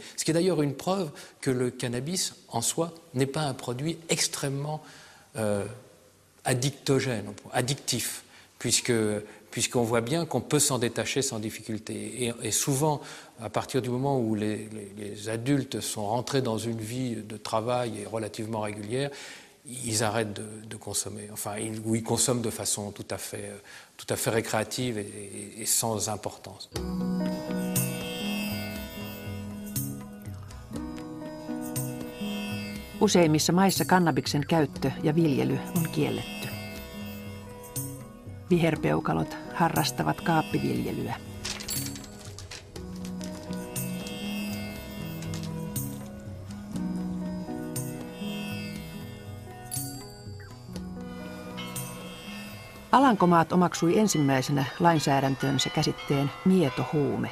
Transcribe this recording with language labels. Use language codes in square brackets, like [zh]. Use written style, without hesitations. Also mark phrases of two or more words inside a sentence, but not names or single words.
[fr] Ce qui est d'ailleurs une preuve que le cannabis en soi n'est pas un produit extrêmement addictif, puisqu'on voit bien qu'on peut s'en détacher sans difficulté. Et souvent, à partir du moment où les adultes sont rentrés dans une vie de travail et relativement régulière, ils arrêtent de consommer. Enfin, ou ils consomment de façon tout à fait récréative et sans importance. [fi] Useimmissa maissa kannabiksen käyttö ja viljely on kielletty. Viherpeukalot harrastavat kaappiviljelyä. Alankomaat omaksui ensimmäisenä lainsäädäntöönsä käsitteen mietohuume.